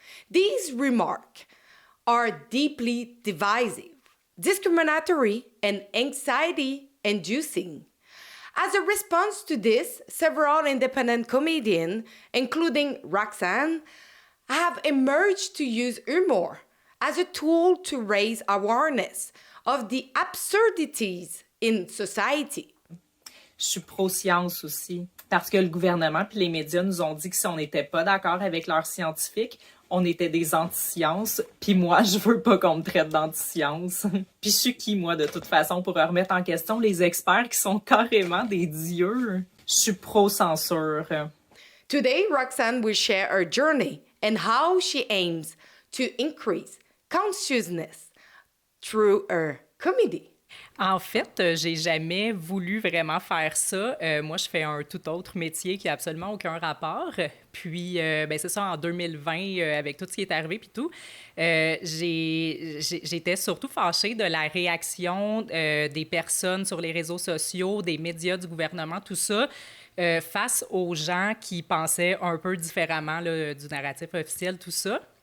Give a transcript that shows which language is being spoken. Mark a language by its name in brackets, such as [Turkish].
[English] These remarks are deeply divisive, discriminatory, and anxiety-inducing. As a response to this, several independent comedians, including Roxane, have emerged to use humor as a tool to raise awareness of the absurdities in society. [French] Je suis pro-science aussi, parce que le gouvernement puis les médias nous ont dit que si on n'était pas d'accord avec leurs scientifiques, on était des anti-sciences, puis moi, je veux pas qu'on me traite d'anti-science. Puis je suis qui, moi, de toute façon, pour remettre en question les experts qui sont carrément des dieux? Je suis pro-censure. [English] Today, Roxanne will share her journey and how she aims to increase consciousness through her comedy. [French] En fait, j'ai jamais voulu vraiment faire ça. Moi, je fais un tout autre métier qui a absolument aucun rapport. Puis, ben c'est ça, en 2020, avec tout ce qui est arrivé puis tout, j'étais surtout fâchée de la réaction des personnes sur les réseaux sociaux, des médias, du gouvernement, tout ça, face aux gens qui pensaient un peu différemment là, du narratif officiel, tout ça.